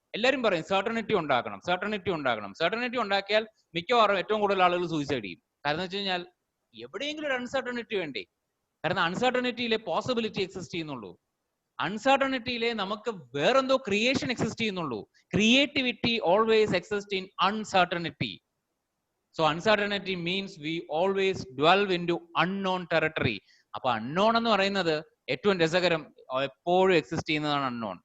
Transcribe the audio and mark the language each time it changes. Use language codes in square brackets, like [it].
[ml] എല്ലാവരും പറയും സർട്ടണിറ്റി ഉണ്ടാക്കണം, സർട്ടണിറ്റി ഉണ്ടാക്കണം. സർട്ടണിറ്റി ഉണ്ടാക്കിയാൽ മിക്കവാറും ഏറ്റവും കൂടുതൽ ആളുകൾ സൂയിസൈഡ് ചെയ്യും. കാരണം വെച്ച് കഴിഞ്ഞാൽ എവിടെയെങ്കിലും ഒരു അൺസർട്ടണിറ്റി വേണ്ടേ? കാരണം അൺസർട്ടണിറ്റിയിലെ പോസിബിലിറ്റി എക്സിസ്റ്റ് ചെയ്യുന്നുള്ളൂ. അൺസർട്ടണിറ്റിയിലെ നമുക്ക് വേറെന്തോ ക്രിയേഷൻ എക്സിസ്റ്റ് ചെയ്യുന്നുള്ളൂ. [en] Creativity always exist in uncertainty. So uncertainty means we always dwell into unknown territory. [ml] അപ്പൊ unknown എന്ന് പറയുന്നത് ഏറ്റവും രസകരം, എപ്പോഴും എക്സിസ്റ്റ് ചെയ്യുന്നതാണ് unknown.